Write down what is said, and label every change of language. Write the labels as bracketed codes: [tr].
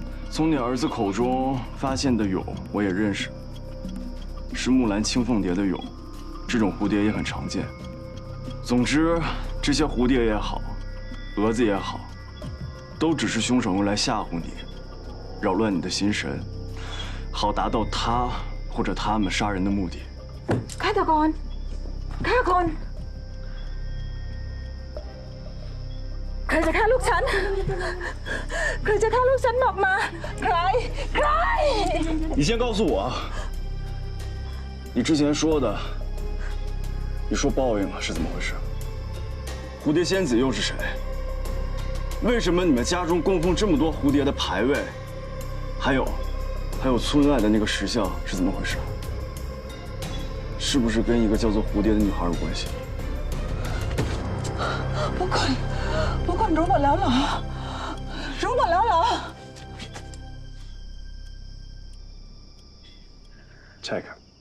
[zh] 从你儿子口中发现的蛹，我也认识，是木兰青凤蝶的蛹。这种蝴蝶也很常见。总之，这些蝴蝶也好，蛾子也好，都只是凶手用来吓唬你，扰乱你的心神，好达到他或者他们杀人的目的。 [th] ฆาตกรฆ่าคนใครจะฆ่าลูกฉันใครจะฆ่าลูกฉันบอกมาใคร [zh] 你先告诉我，你之前说的。你说报应了是怎么回事？蝴蝶仙子又是谁？为什么你们家中供奉这么多蝴蝶的牌位？还有村外的那个石像是怎么回事？是不是跟一个叫做蝴蝶的女孩有关系？ [th] พวกคนรู้หมดแล้วเหรอรู้หมดแล้วเหรอ ใช่ครับ